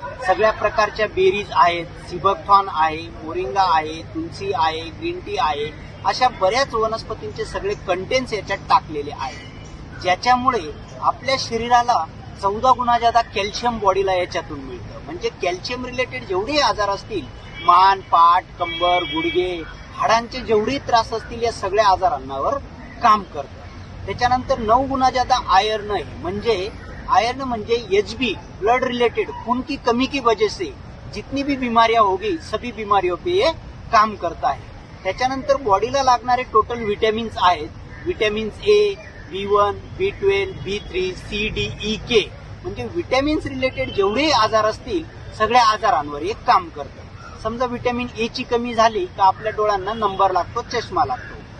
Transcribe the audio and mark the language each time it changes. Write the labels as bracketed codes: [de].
[mr] सगळ्या प्रकारच्या बेरीज आहेत, सिबकथॉर्न आहे, मोरिंगा आहे, तुलसी आहे, ग्रीन टी आहे, अशा बऱ्याच वनस्पतींचे सगळे कंटेंट्स याच्यात टाकलेले आहेत, ज्याच्यामुळे आपल्या शरीराला 14 गुणा जादा कॅल्शियम बॉडीला याच्यातून मिळतं. म्हणजे कॅल्शियम रिलेटेड जेवढे आजार असतील, मान, पाठ, कंबर, गुडघे, हाडांचे जेवढे त्रास असतील, या सगळ्या आजारांवर काम करतं. त्याच्यानंतर 9 गुणा जादा आयर्न आहे. म्हणजे आयर्न म्हणजे एचबी, [hi] ब्लड रिलेटेड, खून की कमी की वजह से जितनी भी बीमारियां होगी सभी बीमारियों पे ये काम करता है. [mr] त्याच्यानंतर बॉडीला लागणारे टोटल विटॅमिन्स आहेत. विटॅमिन्स ए, B1, B12, B3, C, D, E, K, म्हणजे विटॅमिन्स रिलेटेड जेवढे आजार असतील सगळ्या आजारांवर एक काम करतं. समजा विटॅमिन ए ची कमी झाली का आपल्या डोळ्यांना नंबर लागतो, चष्मा लागतो.